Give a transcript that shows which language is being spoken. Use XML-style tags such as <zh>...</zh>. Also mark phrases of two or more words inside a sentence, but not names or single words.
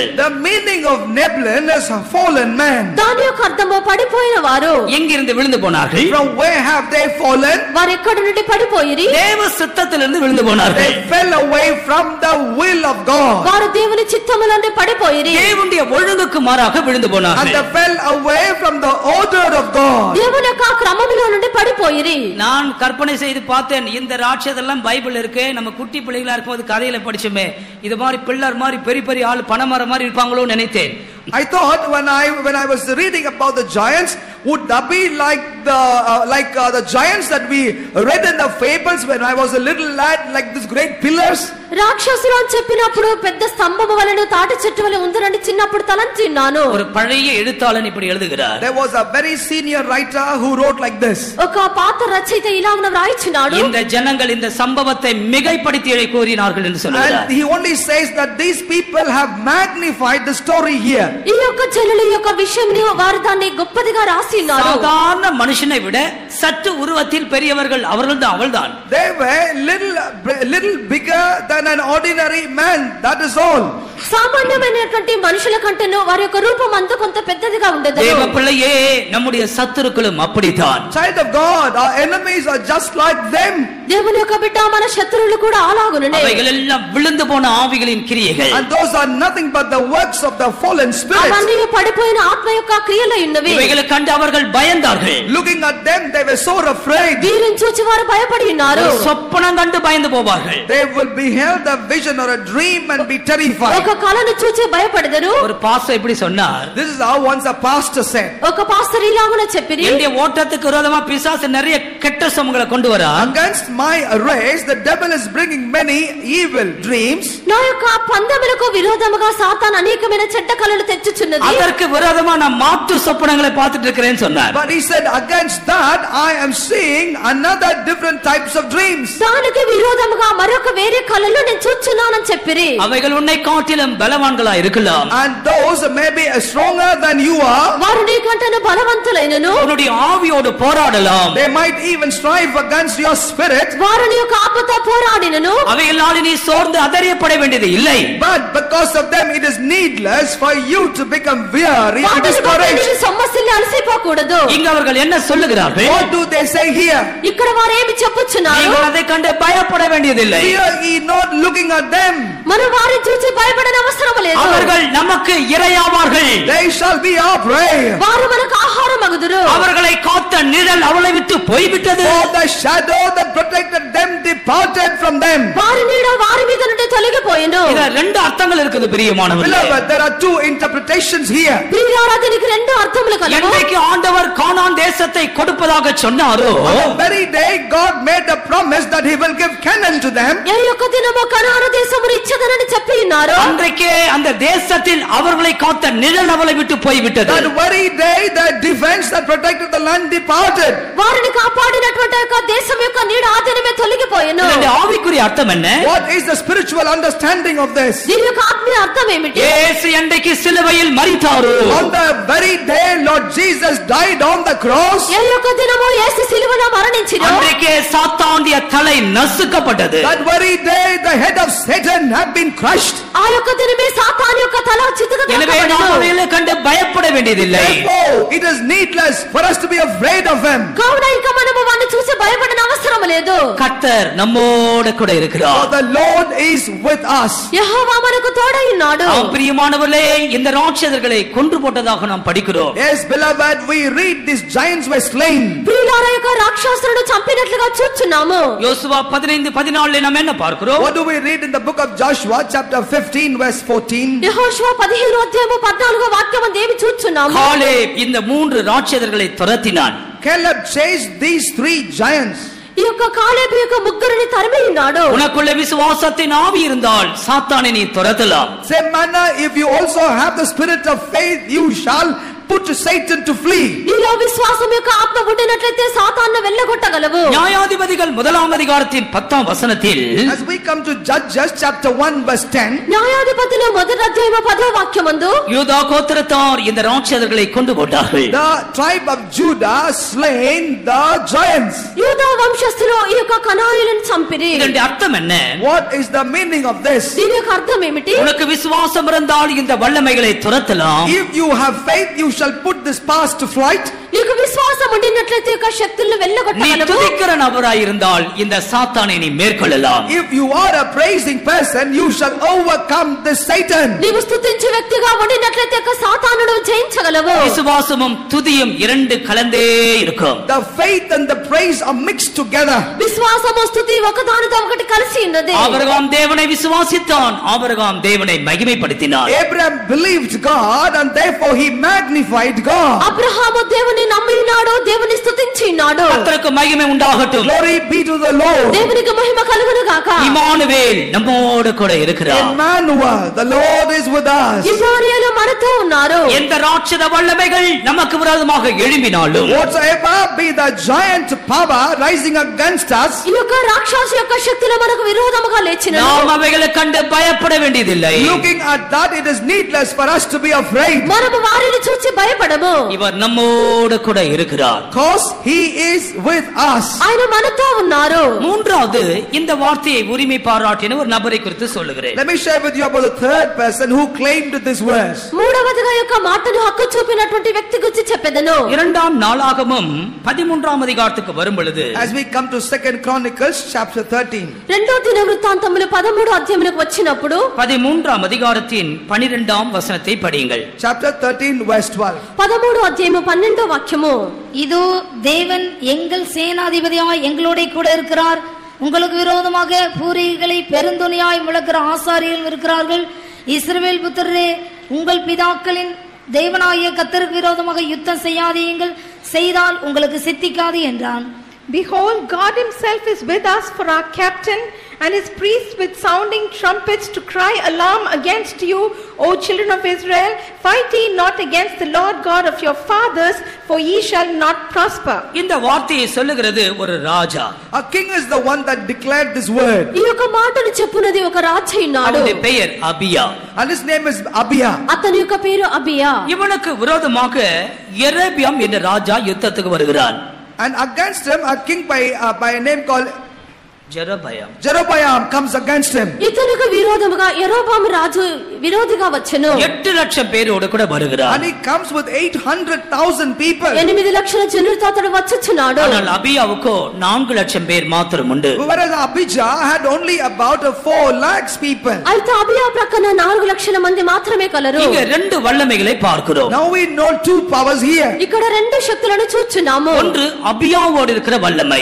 <en>The meaning of Neblin is a fallen man.</en> <te>దాని యొక్క అర్థము పడిపోయిన వారు.</te> <ta>எங்கிருந்து விழுந்து போனார்கள்?</ta> <en>From where have they fallen?</en> <te>వారు ఎక్కడి నుండి పడిపోయిరి?</te> <ta>தேவ சித்தத்திலிருந்து விழுந்து போனார்கள்.</ta> <en>They fell away from the will of God.</en> <te>వారు దేవుని చిత్తములో నుండి పడిపోయిరి.</te> <ta>தேவனுடைய ஒழுங்குக்கு மாறாக விழுந்து</ta> <en>And</en> <ta>போனார்கள்.</ta> <en>they fell away from the order of God.</en> <te>దేవుని యొక్క క్రమములో నుండి పడిపోయిరి.</te> <ta>நான் கற்பனை செய்து பார்த்தேன், இந்த ராட்சதெல்லாம் பைபிள் இருக்கு, நம்ம குட்டி பிள்ளைகளா இருக்கும்போது கதையில படிச்சோமே, இது மாதிரி பிள்ளர் மாதிரி பெரிய பெரிய ஆள் பணமர மாதிரி இருப்பாங்களோ நினைத்தேன்.</ta> <en>I thought when I was reading about the giants, would that be like the giants that we read in the fables when I was a little lad, like these great pillars?</en> <te>రాక్షసులు అని చెప్పినప్పుడు పెద్ద స్తంభము వలె తాటి చెట్టు వలె ఉందరని చిన్నప్పుడు తలంచిన్నాను.</te> <ta>ஒரு பழைய எழுத்தாளன் இப்படி எழுதுகிறார்.</ta> <en>There was a very senior writer who wrote like this.</en> <te>ఒక పాత రచయిత ఇలాగ రాయించినాడు.</te> <ta>இந்த ஜனங்கள் இந்த சம்பவத்தை மிகைப்படுத்தி கூறினார்கள் என்று சொல்கிறார்.</ta> <en>And he only says that these people have magnified the story here.</en> <te>ఈ యొక్క జనుల యొక్క విషయంని వారు దాన్ని గొప్పదిగా రాసినారు.</te> <ta>சாதாரண மனுஷனை விட சற்று உருவத்தில் பெரியவர்கள் அவள்தான்.</ta> <en>They were little bigger than an ordinary man, that is all.</en> <te>సామాన్యమైనటువంటి మనుషుల కంటేనో వారి యొక్క రూపం అంత కొంత పెద్దదిగా ఉండదు.</te> <ta>தேவ பிள்ளையே, நம்முடைய சத்துருக்களும் அப்படித்தான்.</ta> <en>Child of God, our enemies are just like them.</en> <te>దేవుని యొక్క బిడ్డ మన శత్రువులు కూడా అలాగునే.</te> <ta>அவைகள் எல்லாம் விழுந்து போன ஆவிகளின் கிரியைகள்.</ta> <en>And those are nothing but the works of the fallen spirits.</en> <te>అవన్నీ పడిపోయిన ఆత్మ యొక్క క్రియలు ఉన్నవి.</te> <ta>இவைகளை கண்டு அவர்கள் பயந்தார்கள்.</ta> <en>Looking at them, they were so afraid.</en> <te>వీరిని చూచి వారు భయపడి ఉన్నారు.</te> <ta>சொப்பனம் கண்டு பயந்து போவார்கள்.</ta> <en>They will beheld a vision or a dream and be terrified.</en> <te>ఒక కలను చూచి భయపడెదరు.</te> <ta>ஒரு பாஸ்டர் இப்படி சொன்னார்.</ta> <en>This is how once a pastor said.</en> <te>ఒక పాస్టర్ ఇలాగున చెప్పిరి.</te> <ta>என்னுடைய ஓட்டத்துக்கு விரோதமா பிசாசு நிறைய கெட்ட சொமங்களை கொண்டு வரா.</ta> <en>Against my race, the devil is bringing many evil dreams.</en> <te>నా యొక్క పందెములకు విరోధముగా సాతాను అనేకమైన చెడ్డ కలలు తెచ్చుచున్నది.</te> <ta>அதற்கு விரோதமா நான் மாற்று சொப்பனங்களை பார்த்துட்டு இருக்கிறேன்னு சொன்னார்.</ta> <en>But he said, against that I am seeing another different types of dreams.</en> <te>దానికి విరోధముగా మరొక వేరే కలలు నేను చూచున్నానని చెప్పిరి.</te> <ta>அவைகள் உன்னை காட்டிலும் பலவான்களா இருக்கலாம்.</ta> <en>And those may be stronger than you are.</en> <te>వారు నీకంటే బలవంతులైనను.</te> <ta>உன்னுடைய ஆவியோடு போராடலாம்.</ta> <en>They might even strive against your spirit.</en> <te>వారు నీ యొక్క ఆత్మతో పోరాడినను.</te> <ta>அவைகளால் நீ சோர்ந்து அதறியப்பட வேண்டியது இல்லை.</ta> <en>But because of them it is needless for you to become weary and discouraged.</en> <te>సమస్యలు అలసిపోకూడదు.</te> <ta>இங்க அவர்கள் என்ன சொல்லுகிறார்கள்?</ta> <en>What do they say here?</en> <te>ఇక్కడ వారు ఏమి చెప్పుచున్నారు?</te> <ta>நீங்கள் அதை கண்டு பயப்பட வேண்டியதில்லை.</ta> <en>Fear ye not looking at them.</en> <te>మనం వారిని చూసి భయపడన అవసరం లేదు.</te> <ta>அவர்கள் நமக்கு இரையாவார்கள்.</ta> <en>They shall be our prey.</en> <te>వారు మనకు ఆహారం అగుదురు.</te> <ta>அவர்களை காத்த நிழல் அவளை விட்டு போய்விட்டது.</ta> <en>For the shadow that protected them departed from them.</en> <te>వారి నీడ వారి మీద నుండి తొలగిపోయెను.</te> <ta>இதுல ரெண்டு அர்த்தங்கள் இருக்குது பிரியமானவர்களே.</ta> <en>Beloved, there are two interpretations here.</en> <te>ప్రియులారా దీనికి రెండు అర్థములు కలవు.</te> <ta>என்றைக்கு ஆண்டவர் கானான் தேசத்தை கொடுப்பதாக சொன்னாரோ,</ta> <en>On the very day God made a promise that he will give Canaan to them.</en> <te>ఏ యొక్క దినము కనాను దేశమును ఇచ్చెదనని చెప్పి ఉన్నారు.</te> <ta>அன்றைக்கே அந்த தேசத்தில் அவர்களை காத்த நிழல் அவளை விட்டு போய்விட்டது.</ta> <en>That very day the defense that protected the land departed.</en> <te>వారిని కాపాడినటువంటి యొక్క దేశం యొక్క నీడ ఆ దినమే తొలగిపోయెను.</te> <ta>இதனுடைய ஆவிக்குரிய அர்த்தம் என்ன?</ta> <en>What is the spiritual understanding of this?</en> <te>దీని యొక్క ఆత్మీయ అర్థం ఏమిటి?</te> <ta>இயேசு அன்றைக்கு சிலுவையில் மரித்தாரோ,</ta> <en>On the very day Lord Jesus died on the cross.</en> <te>ఏ యొక్క దినము యేసు సిలువలో మరణించినో</te> <ta>அன்றைக்கே சாத்தானுடைய தலை நசுக்கப்பட்டது.</ta> <en>That very day the head of Satan had been crushed.</en> <te>ఆ ఆ యొక్క దినమే సాతాను యొక్క తల చితక</te> <ta>எனவே நாம் அவைகளை கண்டு பயப்பட வேண்டியதில்லை.</ta> <en>Therefore, it is needless for us to be afraid of him.</en> <te>కావున ఇక మనము వారిని చూసి భయపడన అవసరం లేదు.</te> <ta>கர்த்தர் நம்மோடு கூட இருக்கிறார்.</ta> <en>For the Lord is with us.</en> <te>యెహోవా మనకు తోడై ఉన్నాడు.</te> <ta>பிரியமானவர்களே, இந்த ராட்சதர்களை கொன்று போட்டதாக நாம் படிக்கிறோம்.</ta> <en>Yes, beloved, we read these giants were slain.</en> <te>ప్రియులారా యొక్క రాక్షసులను చంపినట్లుగా చూస్తున్నాము.</te> <ta>யோசுவா 15:14 நாம் என்ன பார்க்கிறோம்?</ta> <en>What do we read in the book of Joshua chapter 15 verse 14?</en> <te>యెహోషువ 15 అధ్యాయము 14వ వాక్యము దేవి చూస్తున్నాము.</te> <ta>காலேப் இந்த 3 ராட்சதர்களை துரத்தினான்.</ta> <en>Caleb chased these 3 giants.</en> <te>ఈ యొక్క కాలేబు యొక్క ముగ్గురిని తరిమి ఉన్నాడు.</te> <ta>உனக்குள்ள விசுவாசத்தின் ஆவி இருந்தால் சாத்தானை நீ துரத்தலாம்.</ta> <en>Same manner, if you also have the spirit of faith, you shall put Satan to flee.</en> <te>నీలో విశ్వాసం యొక్క ఆత్మ ఉండినట్లయితే సాతాను వెళ్ళగొట్టగలవు.</te> <ta>நியாயாதிபதிகள் 1ஆம் அதிகாரத்தின் 10ஆம் வசனத்தில்</ta> <en>As we come to Judges chapter 1 verse 10,</en> <te>న్యాయాధిపతులు మొదటి అధ్యాయము 10వ వాక్యమందు</te> <ta>யூதா கோத்திரத்தார் இந்த ராட்சதர்களை கொண்டு போட்டார்கள்.</ta> <en>the tribe of Judah slain the giants.</en> <te>యూదా వంశస్థులు ఈ యొక్క కనానీయులను చంపిరి.</te> <ta>இதனுடைய அர்த்தம் என்ன?</ta> <en>What is the meaning of this?</en> <te>దీని యొక్క అర్థం ఏమిటి?</te> <ta>உனக்கு விசுவாசம் இருந்தால் இந்த வல்லமைகளை துரத்தலாம்.</ta> <en>If you have faith, you shall put this past to flight.</en> <te>నీకు విశ్వాసం ఉండినట్లయితే యొక్క శక్తులను</te> <ta>நீ</ta> <te>వెళ్ళగొట్టగలవు.</te> <ta>துதிக்கிற நபராய் இருந்தால் இந்த சாத்தானை நீ மேற்கொள்ளலாம்.</ta> <en>If you are a praising person, you shall overcome this Satan.</en> <te>నీవు స్తుతించే వ్యక్తిగా ఉండినట్లయితే యొక్క సాతానును జయించగలవు.</te> <ta>விசுவாசமும் துதியும் 2 கலந்தே இருக்கும்.</ta> <en>The faith and the praise are mixed together.</en> <te>విశ్వాసము స్తుతి ఒకదానితో ఒకటి కలిసి ఉన్నది.</te> <ta>ஆபிரகாம் தேவனை விசுவாசித்தான், ஆபிரகாம் தேவனை மகிமைப்படுத்தினான்.</ta> <en>Abraham believed God and therefore he magnified God.</en> <te>అబ్రహాము దేవుని నమ్మి ఉన్నాడు, దేవుని స్తుతించి ఉన్నాడు.</te> <ta>கர்த்தருக்கு மகிமை உண்டாகட்டும்.</ta> <en>Glory be to the Lord.</en> <te>దేవునికి మహిమ కలుగును గాక.</te> <ta>இம்மானுவேல் நம்மோடு கூட இருக்கிறார்.</ta> <en>Emmanuel, the Lord is with us.</en> <te>ఇశ్రాయేలు మనతో ఉన్నారు.</te> <ta>எந்த ராட்சத வல்லமைகள் நமக்கு விரோதமாக எழும்பினாலும்,</ta> <en>Whatsoever be the giant power rising against us,</en> <te>ఈ యొక్క రాక్షస యొక్క శక్తులు మనకు విరోధముగా లేచినను</te> <ta>நாம் அவைகளை கண்டு பயப்பட வேண்டியதில்லை.</ta> <en>looking at that, it is needless for us to be afraid.</en> <te>మనము వారిని చూసి భయపడము.</te> <ta>இவர் நம்மோடு கூட இருக்கிறார்.</ta> <en>Because he is with us.</en> <te>ఆయన మనతో ఉన్నారు.</te> <ta>மூன்றாவது, இந்த வார்த்தையை உரிமை பாராட்டின ஒரு நபரை குறித்து சொல்லுகிறேன்.</ta> <en>Let me share with you about the third person who claimed this verse.</en> <te>మూడవదిగా యొక్క మాటను హక్కు చూపినటువంటి వ్యక్తి గురించి చెప్పెదను.</te> <ta>2ஆம் நாளாகமம் 13ஆம் அதிகாரத்துக்கு வரும் பொழுது,</ta> <en>As we come to 2nd Chronicles chapter 13.</en> <te>రెండో దిన వృత్తాంతములు 13వ అధ్యాయమునకు వచ్చినప్పుడు</te> <ta>13ஆம் அதிகாரத்தின் 12ஆம் வசனத்தை படியுங்கள்.</ta> <en>Chapter 13 verse 12.</en> <te>13వ అధ్యాయము 12వ వాక్యము.</te> <ta>இதோ தேவன் எங்கள் சேனாதிபதியாய் எங்களோட கூட இருக்கிறார். உங்களுக்கு விரோதமாக பூரிகளை பெருந்துணியாய் முழக்கிற ஆசாரியர்கள் இருக்கிறார்கள். இஸ்ரவேல் புத்திரரே, உங்கள் பிதாக்களின் தேவனாகிய கர்த்தருக்கு விரோதமாக யுத்தம் செய்யாதீங்கள், செய்தால் உங்களுக்கு சித்திக்காது என்றான்.</ta> <en>Behold, God himself is with us for our captain, and his priests with sounding trumpets to cry alarm against you, O children of Israel. Fight ye not against the Lord God of your fathers, for ye shall not prosper.</en> <ta>இந்த வார்த்தையை சொல்லுகிறது ஒரு ராஜா.</ta> <en>A king is the one that declared this word.</en> <te>ఈ యొక్క మాటను చెప్పునది ఒక రాజు ఉన్నాడు.</te> <ta>அவனுடைய பெயர் அபியா.</ta> <en>And his name is Abia.</en> <te>అతని యొక్క పేరు అబియా.</te> <ta>இவனுக்கு விரோதமாக எரேபியாம் என்ற ராஜா யுத்தத்துக்கு வருகிறான்.</ta> <en>And against him, a king by a name called</en> <ta>ஜெரபயாம்.</ta> <en>Jeroboam comes against him.</en> <te>ఇతనికి విరోధముగా యెరోబాము రాజు విరోధిగా వచ్చెను.</te> <ta>8 லட்சம் பேரோடு கூட வருகிறான்.</ta> <en>And he comes with 800,000 people.</en> <te>8 లక్షల జనులతో అతడు వచ్చుచున్నాడు.</te> <ta>ஆனால் அபியாவுக்கோ 4 லட்சம் பேர் மாத்திரம் உண்டு.</ta> <en>Whereas Abijah had only about 4 lakhs people.</en> <te>అయితే అబియా ప్రక్కన 4 లక్షల మంది మాత్రమే కలరు.</te> <ta>இங்க 2 வல்லமைகளை பார்க்கிறோம்.</ta> <en>Now we know 2 powers here.</en> <te>ఇక్కడ 2 శక్తులను చూస్తున్నాము.</te> <ta>ஒன்று அபியாவோடு இருக்கிற வல்லமை.</ta>